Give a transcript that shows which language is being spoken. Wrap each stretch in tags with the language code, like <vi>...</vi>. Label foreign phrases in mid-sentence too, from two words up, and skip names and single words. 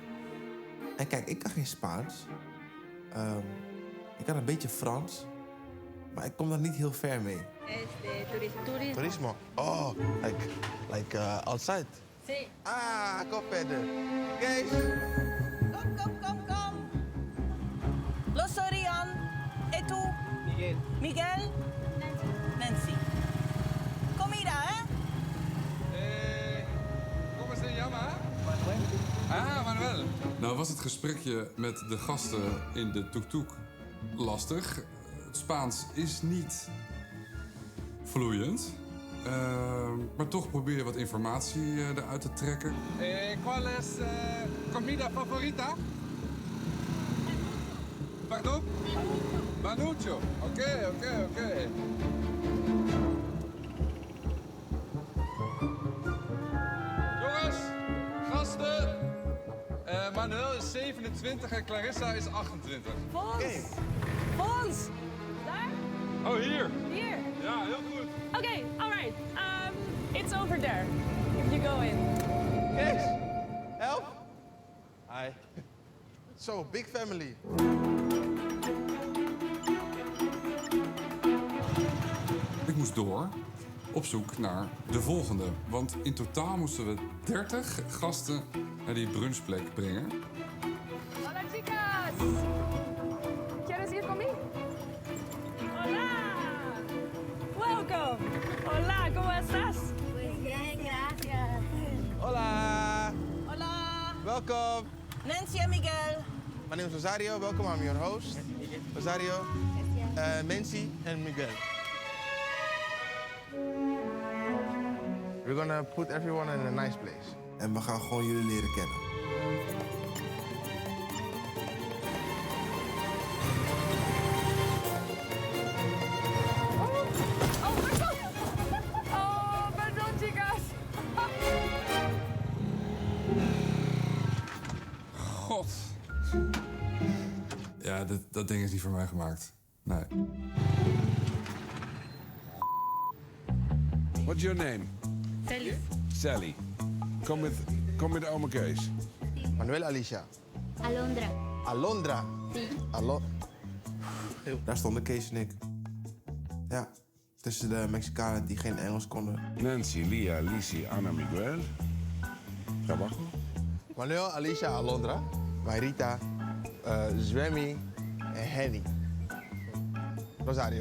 <nl>En kijk, ik kan geen Spaans. Ik kan een beetje Frans. Maar ik kom daar niet heel ver mee.</nl> <es>Turismo. Turismo.</es> <en>Oh, like outside.</en> <es>Sí.</es> <nl>Ah, kom verder. Kees. Kom.</nl> <es>Lo soy Rian. ¿Y tú? Miguel. Miguel. Nancy. Comida, ¿eh? ¿Cómo se llama? Manuel. Ah, Manuel.</es> <nl>Nou was het gesprekje met de gasten in de tuk-tuk lastig. Het Spaans is niet vloeiend. Maar toch probeer je wat informatie eruit te trekken.</nl> <es>¿Cuál es comida favorita?</es> <nl>Pardon? Manucho. Oké. Jongens, gasten. Manuel is 27 en Clarissa is 28. Fons. Daar? Oh, hier. Hier. Ja, heel goed.</nl> <en>Okay, all right. It's over there. If you go in.</en> <nl>Kees, help. Hi.</nl> <en>So, big family.</en> <nl>Ik moest door op zoek naar de volgende. Want in totaal moesten we 30 gasten naar die brunchplek brengen.</nl> <es>Hola chicas. ¿Quieres ir conmigo? Hola. Welcome. Hola, ¿cómo estás? Pues bien, gracias. Hola. Hola.</es> <en>Welcome. Nancy and Miguel. My name is Rosario. Welcome, I'm your host. Rosario, Nancy and Miguel. We're gonna put everyone in a nice place.</en> <nl>En we gaan gewoon jullie leren kennen.</nl> <es>Perdón chicas.</es> <nl>God. dat ding is niet voor mij gemaakt. Nee.</nl> <en>What's your name? Sally. Sally.</en> <nl>Kom met oma Kees. Manuel Alicia. Alondra. Alondra. Daar stonden Kees en ik. Ja, tussen de Mexicanen die geen Engels konden. Nancy, Lia, Lisi, Ana, Miguel. Trabajo. Manuel Alicia Alondra. Mayrita. Zwemmy en Henny. Rosario.</nl>